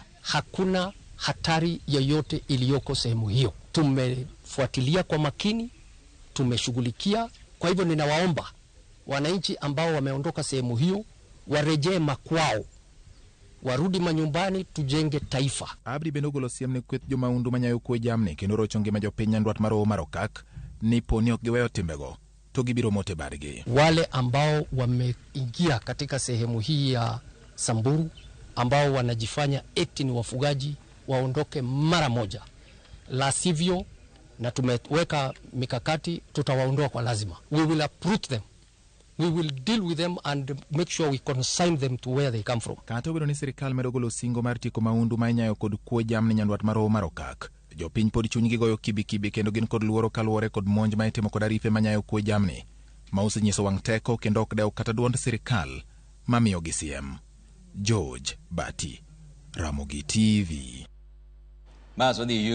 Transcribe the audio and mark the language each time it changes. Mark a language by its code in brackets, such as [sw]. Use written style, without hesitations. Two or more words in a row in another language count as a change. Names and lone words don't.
[sw] Hakuna hatari yoyote iliyoko sehemu hiyo. Tumefuatilia kwa makini, tumeshughulikia. Kwa hivyo ninawaomba wananchi ambao wameondoka sehemu hiyo warejee makwao. Warudi manyumbani, tujenge taifa. [luo] Abdi Benogolo siamne kweth jomaundu manyayo kwe jamni kendo rochonge ma jopiny nyandwat maro Marokak ni poni ok giweyo timbego to gibiro mote bargi. [sw] Wale ambao wameingia katika sehemu hii ya Samburu ambao wanajifanya eti ni wafugaji waondoke mara moja. La sivyo, na tumeweka mikakati, tutawaondoa kwa lazima. [en] We will uproot them. We will deal with them and make sure we consign them to where they come from. [luo] Kato biro ni sirikal medogolo singo mar tiko maundu ma inyayo kod kwe jamni nyandwat maro Marokak. Jopiny pod chunygi goyo kibi kendo gin kod luoro kaluwore kod monj ma itimo kod arife manyayo kwe jamni ma osenyiso wang' teko kendo ok dew kata duond sirikal mamiyo gi siem. George Bati, Ramogi TV.